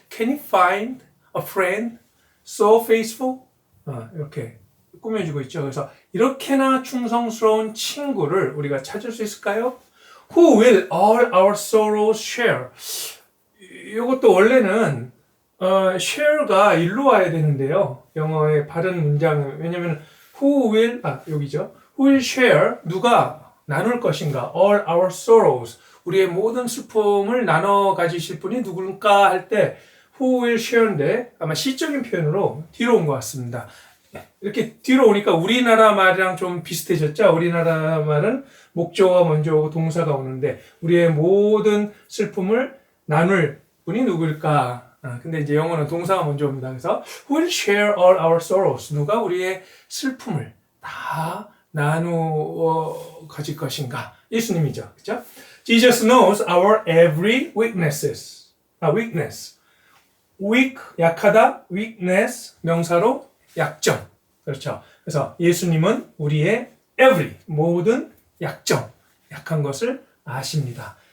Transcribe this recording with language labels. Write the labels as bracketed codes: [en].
[en] Can you find a friend so faithful? [ko] 이렇게 꾸며주고 있죠. 그래서 이렇게나 충성스러운 친구를 우리가 찾을 수 있을까요? [en] Who will all our sorrows share? [ko] 이것도 원래는 share가 일로 와야 되는데요. 영어의 바른 문장은 왜냐면 who will 여기죠. [en] Who will share? [ko] 누가 나눌 것인가? [en] All our sorrows. [ko] 우리의 모든 슬픔을 나눠 가지실 분이 누굴까 할 때 [en] who will share [ko] 인데 아마 시적인 표현으로 뒤로 온 것 같습니다. 이렇게 뒤로 오니까 우리나라 말이랑 좀 비슷해졌죠? 우리나라 말은 목적어가 먼저 오고 동사가 오는데 우리의 모든 슬픔을 나눌 분이 누굴까? 근데 이제 영어는 동사가 먼저 옵니다. [en] 그래서 who will share all our sorrows. [ko] 누가 우리의 슬픔을 다 나누어 가질 것인가? 예수님이죠. 그렇죠? [en] Jesus knows our every weaknesses. weakness. weak, 약하다. [ko] weakness, 명사로 약점. 그렇죠. 그래서 예수님은 우리의 every, 모든 약점, 약한 것을 아십니다.